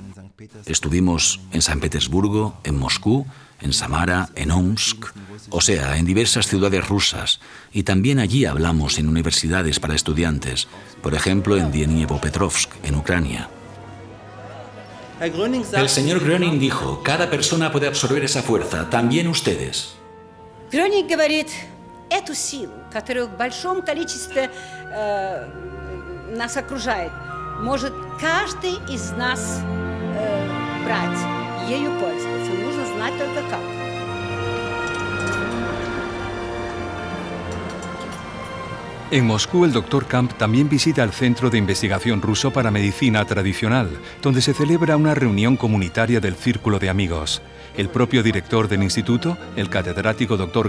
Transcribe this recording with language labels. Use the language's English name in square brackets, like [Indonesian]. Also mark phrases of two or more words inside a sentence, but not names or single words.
[Spanish] Estuvimos en San Petersburgo, en Moscú, en Samara, en Omsk, o sea, en diversas ciudades rusas, y también allí hablamos en universidades para estudiantes, por ejemplo en Dniepo-Petrovsk, en Ucrania. El señor Gröning dijo, cada persona puede absorber esa fuerza, también ustedes. [Russian] Gröning говорит, эту силу, которая в большом количестве нас окружает, может каждый из нас брать, ею пользоваться. Нужно знать только как. [Spanish] En Moscú, el Dr. Kamp también visita el Centro de Investigación Ruso para Medicina Tradicional, donde se celebra una reunión comunitaria del Círculo de Amigos. El propio director del instituto, el catedrático Dr.